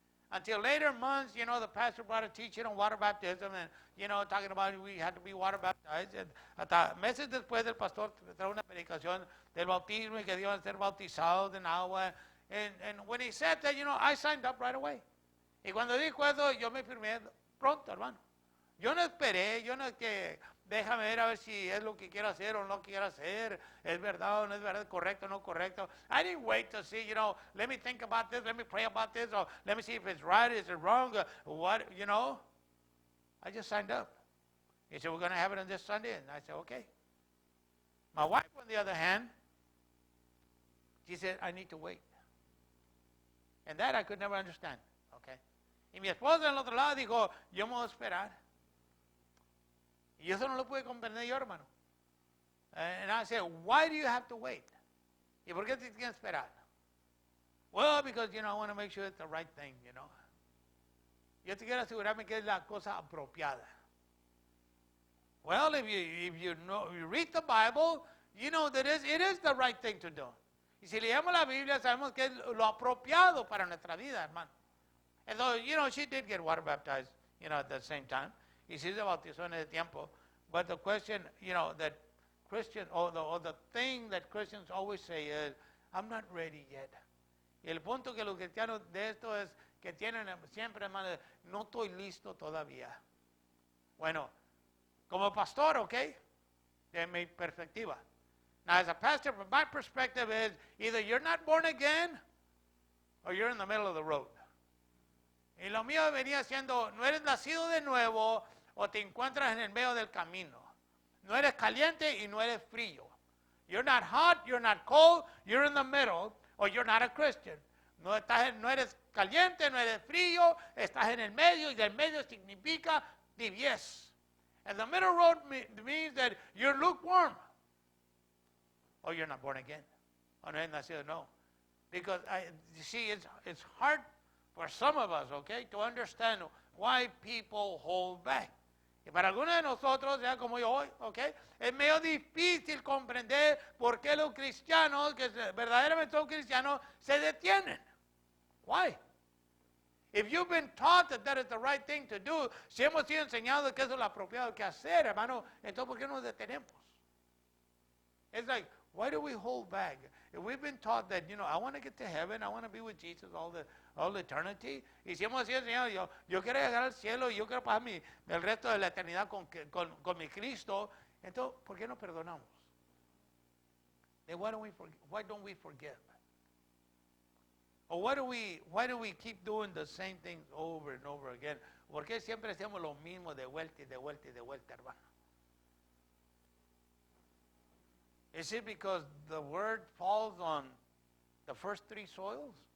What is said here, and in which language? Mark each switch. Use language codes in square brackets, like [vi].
[en] Until later months, the pastor brought a teaching on water baptism and, talking about we had to be water baptized. [es] And hasta meses después el pastor trajo una predicación del bautismo y que iban a ser bautizados en agua. [en] And when he said that, I signed up right away. [es] Y cuando dijo eso, yo me firmé pronto, hermano. Yo no esperé, yo no es que déjame ver si es lo que quiero hacer o no quiero hacer, es verdad o no es verdad, correcto o no correcto. [en] I didn't wait to see, let me think about this, let me pray about this, or let me see if it's right, is it wrong, what, I just signed up. He said, we're going to have it on this Sunday, and I said, okay. My wife, on the other hand, she said, I need to wait. And that I could never understand, okay. [es] Y mi esposa en el otro lado dijo, yo me voy a esperar. Y eso no lo pude comprender yo, hermano. [en] And I said, why do you have to wait? [es] ¿Y por qué te tienes que esperar? [en] Well, because, I want to make sure it's the right thing, [es] Yo te quiero asegurarme que es la cosa apropiada. [en] Well, if you read the Bible, you know that it is the right thing to do. [es] Y si leemos la Biblia, sabemos que es lo apropiado para nuestra vida, hermano. [en] And so, she did get water baptized, at the same time. [es] Y sí se bautizó en ese tiempo. [en] But the question, that Christians, or the thing that Christians always say is, I'm not ready yet. [es] Y el punto que los cristianos de esto es que tienen siempre, hermano, no estoy listo todavía. Bueno, como pastor, okay, de mi perspectiva. [en] Now, as a pastor, from my perspective is either you're not born again or you're in the middle of the road. [es] Y lo mío venía siendo, no eres nacido de nuevo o te encuentras en el medio del camino. No eres caliente y no eres frío. [en] You're not hot, you're not cold, you're in the middle, or you're not a Christian. [es] No eres caliente, no eres frío, estás en el medio, y del medio significa tibiez. [en] And the middle road means that you're lukewarm. Or you're not born again. [es] O no eres nacido, no. [en] Because, you see, it's hard for some of us, okay, to understand why people hold back. [es] Y para algunos de nosotros, ya como yo hoy, okay, es medio difícil comprender por qué los cristianos, que verdaderamente son cristianos, se detienen. [en] Why? If you've been taught that is the right thing to do, [es] si hemos sido enseñados que eso es lo apropiado que hacer, hermano, entonces ¿por qué nos detenemos? [en] It's like, why do we hold back? If we've been taught that, I want to get to heaven, I want to be with Jesus all eternity. [es] Y si hemos sido enseñados, yo quiero llegar al cielo y yo quiero pasar el resto de la eternidad con mi Cristo, entonces, ¿por qué no perdonamos? [en] Then why don't we forgive? Or why do we keep doing the same things over and over again? [es] ¿Por qué siempre hacemos lo mismo de vuelta y de vuelta y de vuelta, hermano? [en] Is it because the word falls on the first three soils?